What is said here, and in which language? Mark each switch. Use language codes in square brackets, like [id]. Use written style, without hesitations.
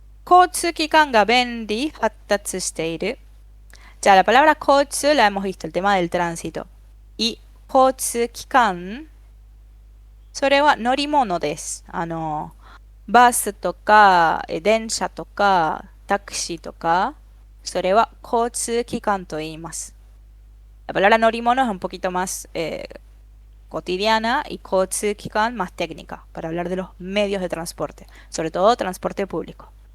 [ja] 交通機関が便利、発達している。 [es] Ya, la palabra 交通 la hemos visto, el tema del tránsito. [ja] Y 交通機関、それは乗り物です。バスとか、電車とか、タクシーとか、それは交通機関と言います。 [es] La palabra norimono es un poquito más cotidiana y 交通機関 más técnica, para hablar de los medios de transporte, sobre todo transporte público.